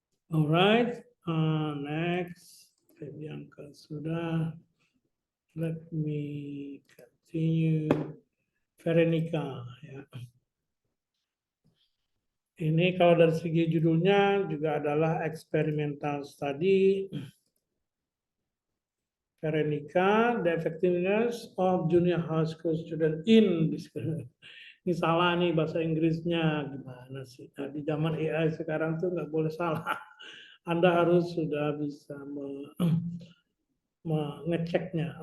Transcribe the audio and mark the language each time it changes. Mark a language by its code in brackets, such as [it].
[en] Alright, next. Febianca sudah. Let me continue. Veronica ya. [id] Ini kalau dari segi judulnya juga adalah experimental study. [en] Veronica, the effectiveness of junior high school student in this. [id] Ini salah nih bahasa Inggrisnya gimana sih? Nah, di zaman AI sekarang tuh nggak boleh salah. Anda harus sudah bisa mengeceknya.